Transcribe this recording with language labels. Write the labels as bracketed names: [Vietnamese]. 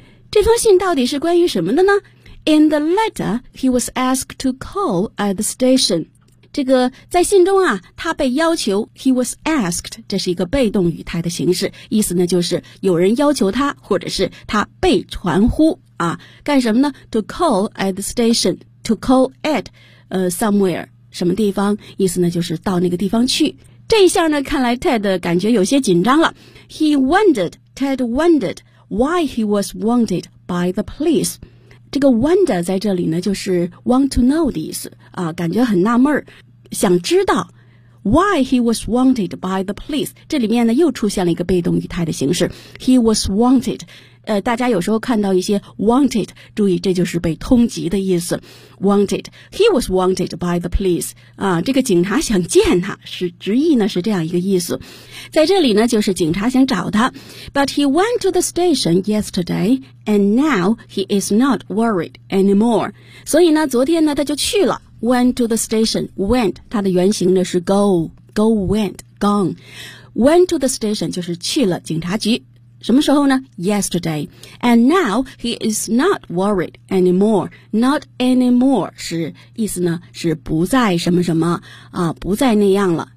[Chinese] 这封信到底是关于什么的呢？ [English] In the letter, he was asked to call at the station. [Chinese] 这个在信中啊，他被要求 [English] he was asked, [Chinese] 这是一个被动语态的形式，意思呢就是有人要求他，或者是他被传呼啊，干什么呢？ [English] To call at the station, to call at somewhere. [Chinese] 什么地方，意思呢就是到那个地方去。这一下呢看来 Ted 感觉有些紧张了。 [English] Ted wondered why he was wanted by the police. [Chinese] 这个 wonder 在这里呢就是 [English] want to know [Chinese] 的意思啊，感觉很纳闷，想知道 [English] why he was wanted by the police. [Chinese] 这里面呢又出现了一个被动语态的形式。 [English] He was wanted. [Chinese] 大家有时候看到一些 wanted, 注意这就是被通缉的意思。Wanted. [English] He was wanted by the police. [Chinese] 这个警察想见他是直译呢是这样一个意思。在这里呢就是警察想找他。 [English] But he went to the station yesterday, and now he is not worried anymore. [Chinese] 所以呢昨天呢他就去了。 [English] Went to the station. Went. [Chinese] 它的原型呢是 [English] go. Go went. Gone. Went to the station [Chinese] 就是去了警察局。什么时候呢 ?Yesterday. [English] And now he is not worried anymore. Not anymore [Chinese] 是意思呢是不再什么什么啊不再那样了。